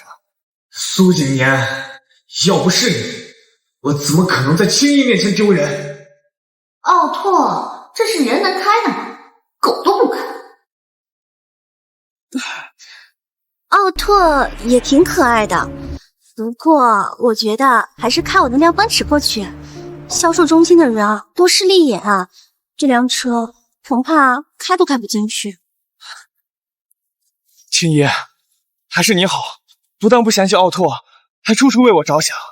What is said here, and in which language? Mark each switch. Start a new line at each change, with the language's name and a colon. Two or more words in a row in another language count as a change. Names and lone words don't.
Chinese: 蘇景年，要不是你，我怎麼可能在青衣面前丟人？奧拓，這是人能開的嗎？狗都不開。奧拓也挺可愛的，不過我覺得還是開我那輛奔馳過去。銷售中心的人啊，多勢利眼啊，這輛車恐怕開都開不進去。青衣，還是你好，不但不嫌棄奧拓，還處處為我着想。